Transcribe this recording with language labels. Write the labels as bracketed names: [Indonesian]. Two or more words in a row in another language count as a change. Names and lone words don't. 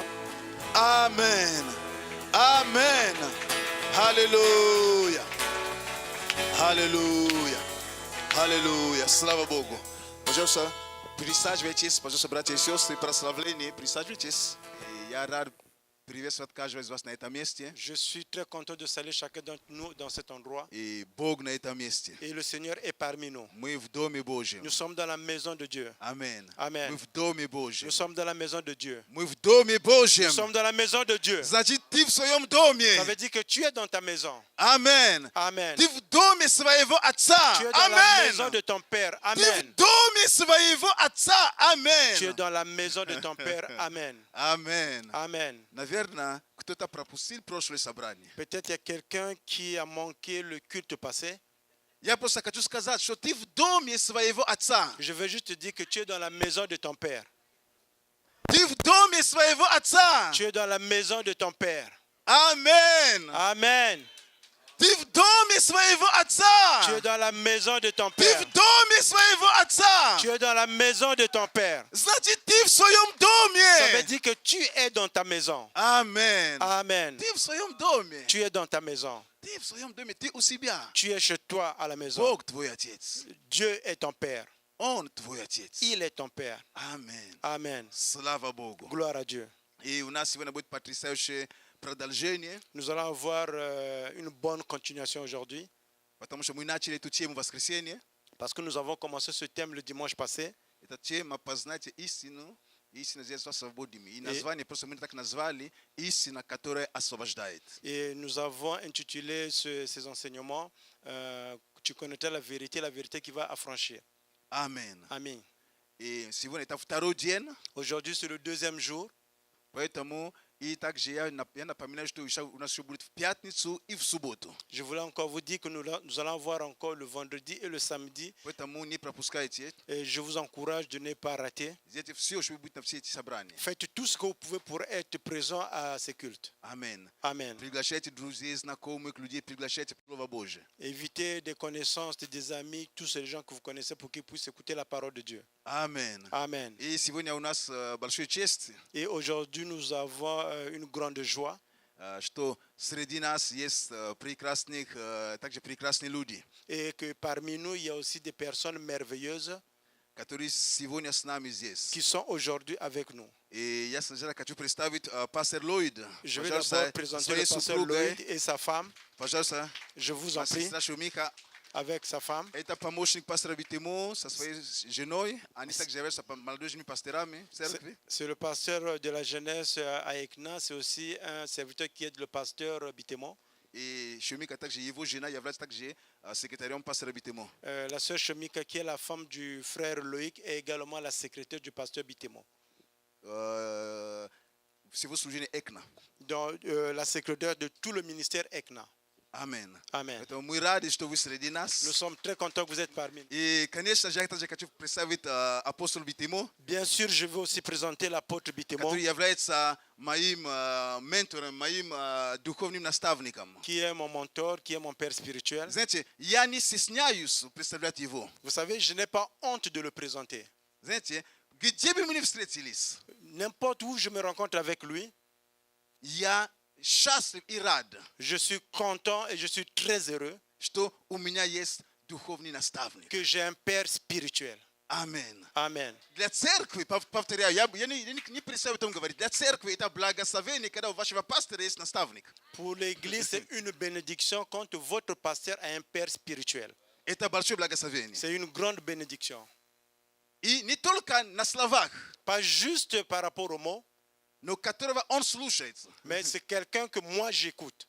[Russian] Аминь. Аминь. Аллилуйя. Аллилуйя. Аллилуйя. Слава Богу. Пожалуйста, присаживайтесь, пожалуйста, братья и сестры, прославление, присаживайтесь. И я рад приветствовать каждого из вас на этом месте. [French] Je suis très content de saluer chacun d'entre nous dans cet endroit. [Russian] И Бог на этом месте. [French] Et le Seigneur est parmi nous. [Russian] Мы в Доме Божьем. [French] Nous sommes dans la maison de Dieu. [Russian] Аминь. [French] Amen. [Russian] Мы в Доме Божьем. [French] Nous sommes dans la maison de Dieu. [Russian] Мы в Доме Божьем. [French] Nous sommes dans la maison de Dieu. [Russian] Значит, ты в своем доме. [French] Ça veut dire que tu es dans ta maison. Amen. Amen. [Russian] Ты в доме своего отца. [French] Tu es dans la maison Amen. de ton Père. [Russian] Ты в [French] Amen. [Russian] доме domi своего отца. [French] Tu es Amen. dans la maison de ton Père. Amen. Amen. Amen. [Russian] Наверное, кто-то пропустил прошлое собрание. [French] Peut-être il y a quelqu'un qui a manqué le culte passé. [Russian] Я просто хочу сказать, что ты в доме своего отца. [French] Je veux juste te dire que tu es dans la maison de ton Père. [Russian] Ты в доме своего отца. [French] Tu es dans la maison de ton Père. Amen. Amen. [Russian] Ты в доме своего [French] Tu es [Russian] отца. [French] dans la maison de ton [Russian] Ты [French] Père. [Russian] в доме своего отца. [French] Tu es dans la maison de ton Père. [Russian] Значит, ты в своем [French] Ça veut [Russian] доме. [French] dire que tu es dans ta maison. Amen. Amen. [Russian] Ты в своем доме. [French] Tu es dans ta maison. [Russian] Ты в своем доме. Ты у себя. [French] Tu es chez toi à la maison. [Russian] Бог твой отец. [French] Dieu est ton Père. [Russian] Он твой отец. [French] Il est ton Père. Amen. Amen. [Russian] Слава Богу. [French] Gloire à Dieu. [Russian] И у нас сегодня будет потрясающее продолжение, [French] Nous allons avoir une bonne continuation aujourd'hui [Russian] потому что мы начали эту тему в воскресенье. [French] parce que nous avons commencé ce thème le dimanche passé. [Russian] Это тема «Познайте истину». Истина здесь освободим. И название просто мы так назвали «Истина, которая освобождает». [French] Et nous avons intitulé ces enseignements Tu connaîtras la vérité qui va affranchir. Amen. Amen. [Russian] И сегодня это второй день, [French] Aujourd'hui, c'est le deuxième jour. [Russian] поэтому и также я напоминаю, что еще у нас еще будет в пятницу и в субботу. [French] Je voulais encore vous dire que nous allons voir encore le vendredi et le samedi. [Russian] Поэтому не пропускайте. [French] Et je vous encourage de ne pas rater. [Russian] Здесь все, что будет на все эти собрания. [French] Faites tout ce que vous pouvez pour être présent à ces cultes. Amen. Amen. [Russian] Приглашайте друзей, знакомых людей, приглашайте Слово Божие. [French] Évitez des connaissances, des amis, tous ces gens que vous connaissez pour qu'ils puissent écouter la parole de Dieu. Amen. Amen. [Russian] И сегодня у нас большой честь, [French] Et aujourd'hui, nous avons une grande joie [Russian] что среди нас есть прекрасных, также прекрасные люди, [French] et que parmi nous, il y a aussi des personnes merveilleuses [Russian] которые сегодня с нами здесь. [French] qui sont aujourd'hui avec nous. [Russian] И я сначала хочу представить пастор Ллойд. [French] Je vais [Russian] Пожалуйста, [French] d'abord présenter [Russian] своей [French] le pasteur [Russian] супругой. [French] Lloyd et sa femme. [Russian] Пожалуйста, [French] Je vous en prie, [Russian] сестра Шумиха. [French] avec sa femme. [Russian] Это помощник пастора Битимо со своей женой. Они также являются молодыми пасторами в церкви. [French] C'est le pasteur de la jeunesse à Ekna. C'est aussi un serviteur qui aide le pasteur Bitémon. [Russian] И Шумика также, его жена является также секретарем пастора Битимо. [French] La sœur Shemika, qui est la femme du frère Loïc, est également la secrétaire du pasteur Bitémon. [Russian] Всего служения Экна. [French] Donc, la secrétaire de tout le ministère Ekna. Amen. Amen. [Russian] Поэтому мы рады, что вы среди [French] Nous [Russian] нас. [French] sommes très contents que vous êtes parmi nous. [Russian] И, конечно же, я также хочу представить апостола Битимо, [French] Bien sûr, je vais aussi présenter l'apôtre Bitémon, [Russian] который является моим ментором, моим духовным наставником. [French] qui est mon mentor, qui est mon père spirituel. [Russian] Знаете, я не стесняюсь представлять его. [French] Vous savez, je n'ai pas honte de le présenter. [Russian] Знаете, где бы мы ни встретились, [French] N'importe où je me rencontre avec lui, [Russian] я счастлив и рад, [French] je suis content et je suis très heureux [Russian] что у меня есть духовный наставник. [French] que j'ai un père spirituel. Amen. Amen. [Russian] Для церкви, повторяю, я не представляю об этом говорить, для церкви это благословение, когда у вашего пастора есть наставник. [French] Pour l'église, c'est une bénédiction quand votre pasteur a un père spirituel. [Russian] Это большое благословение. [French] C'est une grande bénédiction. [Russian] И не только на словах, [French] Pas juste par rapport aux mots, [Russian] но которого он слушается. [French] mais c'est quelqu'un que moi j'écoute.